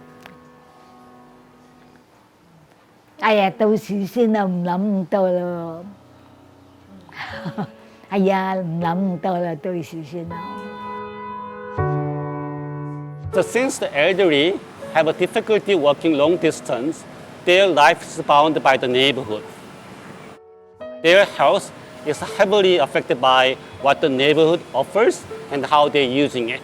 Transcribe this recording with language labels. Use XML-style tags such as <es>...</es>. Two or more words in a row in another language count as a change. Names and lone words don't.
<yue>哎呀，到時先啦，唔諗咁多咯。係啊，唔諗咁多啦，到時先啦。</yue> <en>So since the elderly have a difficulty walking long distance, their life is bound by the neighborhood. Their health is heavily affected by what the neighborhood offers and how they're using it.</en>